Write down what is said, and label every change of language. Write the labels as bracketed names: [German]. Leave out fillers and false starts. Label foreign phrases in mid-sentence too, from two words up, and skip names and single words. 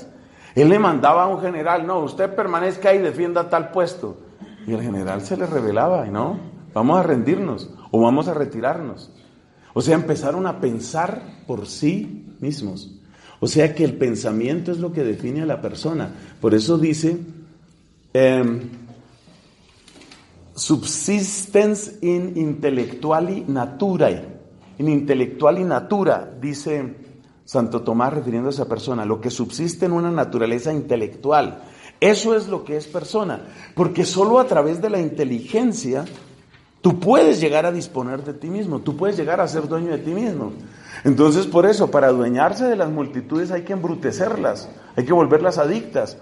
[Spanish] Él le mandaba a un general, no, usted permanezca ahí y defienda tal puesto. Y el general se le rebelaba, y no, vamos a rendirnos o vamos a retirarnos. O sea, empezaron a pensar por sí mismos. O sea que el pensamiento es lo que define a la persona. Por eso dice... [Latin] subsistens in intellectuali naturae. In intellectuali natura, [Spanish] dice Santo Tomás refiriéndose a persona, lo que subsiste en una naturaleza intelectual. Eso es lo que es persona, porque solo a través de la inteligencia tú puedes llegar a disponer de ti mismo, tú puedes llegar a ser dueño de ti mismo. Entonces, por eso, para adueñarse de las multitudes hay que embrutecerlas, hay que volverlas adictas.